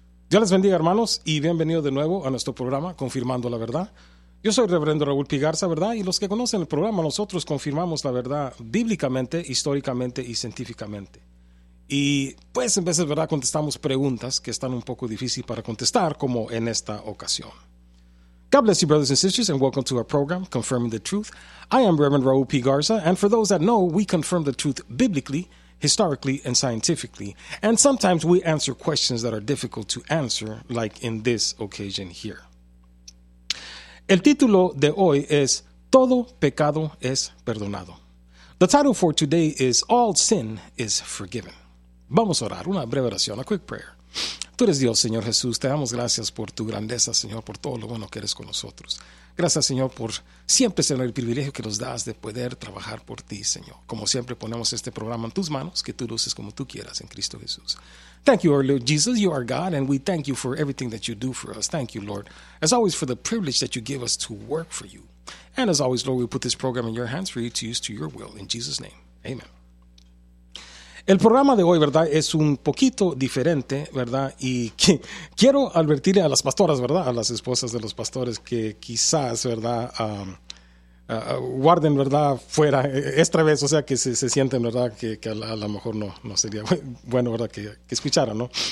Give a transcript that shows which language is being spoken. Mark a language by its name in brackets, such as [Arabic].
[Spanish] Dios les bendiga, hermanos, y bienvenido de nuevo a nuestro programa Confirmando la Verdad. Yo soy Reverendo Raúl Pigarza, ¿verdad? Y los que conocen el programa, nosotros confirmamos la verdad bíblicamente, históricamente y científicamente. Y pues en veces, ¿verdad?, contestamos preguntas que están un poco difíciles para contestar, como en esta ocasión. [English] God bless you, brothers and sisters, and welcome to our program, Confirming the Truth. I am Reverend Raúl Pigarza, and for those that know, we confirm the truth biblically, historically, and scientifically. And sometimes we answer questions that are difficult to answer, like in this occasion here. [Spanish] El título de hoy es Todo Pecado Es Perdonado. [English] The title for today is All Sin Is Forgiven. [Spanish] Vamos a orar, una breve oración, [English] a quick prayer. [Spanish] Tú eres Dios, Señor Jesús. Te damos gracias por tu grandeza, Señor, por todo lo bueno que eres con nosotros. Gracias, Señor, por siempre, Señor, el privilegio que nos das de poder trabajar por ti, Señor. Como siempre, ponemos este programa en tus manos, que tú luces como tú quieras en Cristo Jesús. [English] Thank you, Lord Jesus. You are God, and we thank you for everything that you do for us. Thank you, Lord, as always, for the privilege that you give us to work for you. And as always, Lord, we put this program in your hands for you to use to your will. In Jesus' name, amen. [Spanish] El programa de hoy, ¿verdad?, es un poquito diferente, ¿verdad?, y que, quiero advertirle a las pastoras, ¿verdad?, a las esposas de los pastores que quizás, ¿verdad?, guarden, ¿verdad?, fuera, esta vez, o sea, que se sienten, ¿verdad?, que a lo mejor no sería bueno, ¿verdad?, que escucharan, ¿no?